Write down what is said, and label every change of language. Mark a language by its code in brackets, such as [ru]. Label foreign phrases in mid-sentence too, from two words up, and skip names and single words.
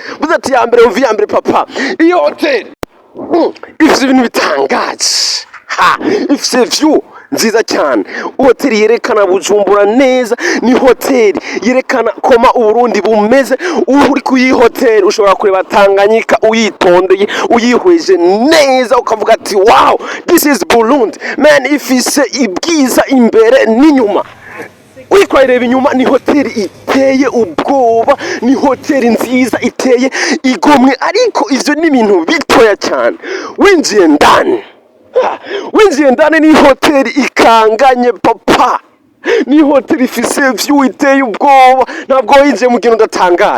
[rn] Buze ati ya mbere uvi ya mbere papa. Iyo hoteli ifite ibintu bitangaje. Ifite view nziza cyane. Hoteli yerekana Bujumbura neza, ni hoteli yerekana koma Uburundi bumeze. Uri ku iyi hoteli ushobora kureba Tanganyika uyitondeye, uyihweje neza ukavuga ati wow, [en] this is Burundi. [rn] Man, ifise ibwiza imbere n'inyuma. Wikwireba inyuma, ni hoteli iteye ubwoba, ni hoteli nziza iteye igomwe, ariko ivyo ni ibintu bitoya cyane. Winjiye ndani ni hoteli ikanganye papa, ni hoteli ifise view iteye ubwoba, ntabwo winjiye mu kintu udatangaye.